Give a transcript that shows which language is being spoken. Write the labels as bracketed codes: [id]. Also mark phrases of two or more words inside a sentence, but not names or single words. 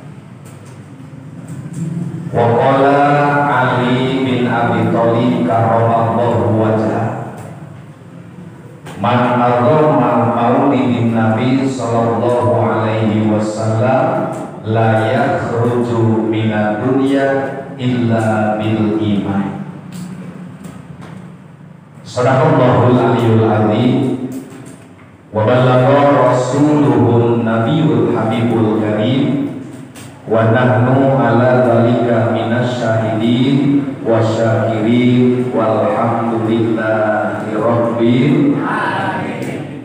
[ar] وقال علي بن أبي طالب كرم الله وجهه من عظم مولد النبي صلى الله عليه وسلم لا يخرج من الدنيا إلا بالإيمان. صدق الله العلي العظيم وبلغ رسوله النبي الحبيب الكريم ونحن على ذلك من الشاهدين والشاكرين والحمد لله رب العالمين.